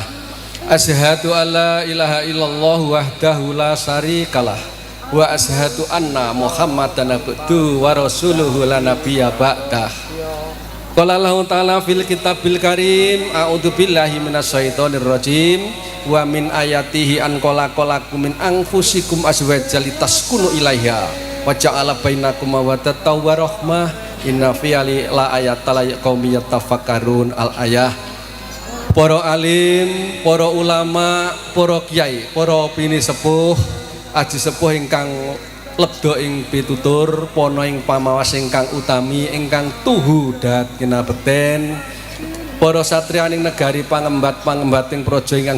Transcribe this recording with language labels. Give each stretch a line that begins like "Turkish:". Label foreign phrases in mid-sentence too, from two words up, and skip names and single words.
Arabic: أشهد أن لا إله إلا الله وحده لا شريك له وأشهد أن محمدا عبده ورسوله لا نبي بعده. قال الله تعالى في الكتاب الكريم أعوذ بالله من الشيطان الرجيم ومن آياته أن خلق لكم من أنفسكم أزواجا لتسكنوا إليها وجعل بينكم مودة ورحمة إن في لآيات لقوم يتفكرون الآية.
Javanese: Para alim, para ulama, para kiai, para pini sepuh, aji sepuh ingkang lebda ing pitutur, pono ing pamawas ingkang utami, ingkang tuhu dat kinabekten, para satriyaning negari pangembat-pangembating praja ingkang